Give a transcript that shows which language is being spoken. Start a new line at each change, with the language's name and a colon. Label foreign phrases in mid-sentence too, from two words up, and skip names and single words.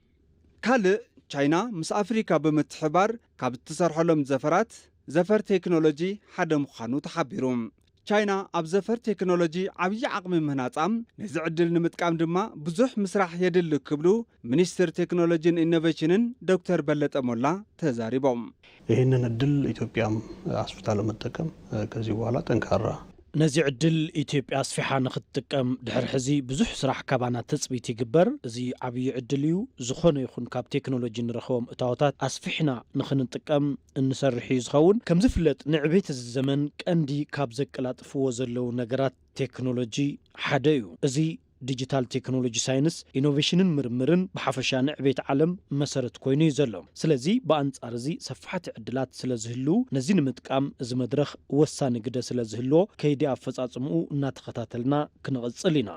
Tigrinya: ካልእ ቻይና ምስ ኣፍሪካ ብምትሕባር ካብ እትሰርሐሎም ዘፈራት ዘፈር ቴክኖሎጂ ሓደ ምዃኑ ተሓቢሩ ቻይና ኣብ ዘፈር ቴክኖሎጂ ዓብይ ዓቕሚ ምህናጻም ነዚ ዕድል ንምጥቃም ድማ ብዙሕ ምስራሕ የድሊ ክብሉ ሚኒስትር ቴክኖሎጂን ኢኖቬሽንን ዶክተር በለጠ ሞላ ተዛሪቦም
Amharic: ይህንን እድል ኢትዮጵያም አስፍታ ለመጠቀም ከዚህ በኋላ ጠንካራ
Tigrinya: ነዚ ዕድል ኢትዮጵያ አስፊሓ ንኽትጥቀም ድሕሪ ሕዚ ብዙሕ ስራሕ ካባና ተፅቢት ይግበር እዚ ዓብይ ዕድል እዩ ዝኾነ ይኹን ካብ ቴክኖሎጂ ንረኽቦም እታወታት አስፊሕና ንኽንጥቀም እንሰርሕ እዩ ዝኸውን ከም ዝፍለጥ ንዕቤት እዚ ዘመን ቀንዲ ካብ ዘቀላጥፍዎ ዘለው ነገራት ቴክኖሎጂ ሓደ እዩ እዚ ዲጂታል ቴክኖሎጂ ሳይንስ ኢኖቬሽንን ምርምርን ብሓፈሻ ንዕቤት ዓለም መሰረት ኮይኑ እዩ ዘሎ ስለዚ በአንጻር እዚ ሰፋሕቲ ዕድላት ስለዝህሉ ነዚ ንምጥቃም እዚ መድረኽ ወሳኒ ግደ ስለዝህልዎ ከይዲ ኣፈጻጽምኡ እናተኸታተልና ክንቕጽል ኢና